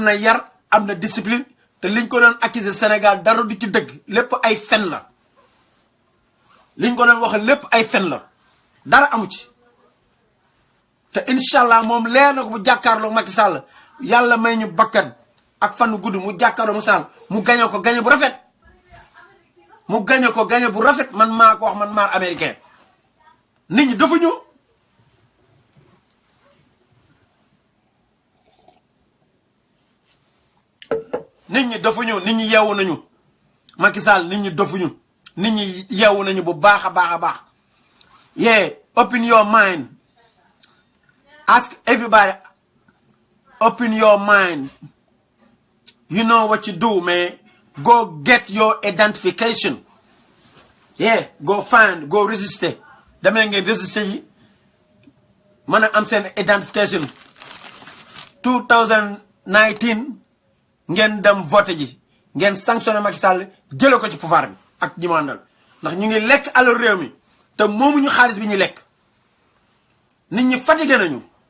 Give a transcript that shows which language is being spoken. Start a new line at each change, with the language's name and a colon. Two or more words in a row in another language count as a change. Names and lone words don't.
Wolof: na yar am na discipline te liñ ko doon accuser Sénégal dara du ci dëgg lépp ay fen la liñ ko doon wax lépp ay fen la dara amu ci te
Arabic: إن شاء الله
Wolof: moom leer na ko bu jàkkaarloo Macky Sall yàlla may ñu bakkan ak fan gudd mu jàkkaarloo mu Sall mu gañe ko gañe bu rafet mu gañe ko gañe bu rafet man maa ko wax man maar américain nit ñi dafa ñu nit ñi dofuñu nit ñi yeewu nañu Macky Sall nit ñi dofuñu nit ñi yeewu nañu bu baax a baax a baax
English: yeah open your mind ask everybody open your mind you know what you do man go get your identification yeah go find go register
Wolof: demee ngeen register yi mën a am seen identification 2019 ngeen dem voté ji ngeen sanctionné Macky Sall jële ko ci pouvoir bi ak ñi mu àndal ndax ñu ngi lekk alal réew mi te moomuñu xaalis bi ñu lekk nit ñi fatigué nañu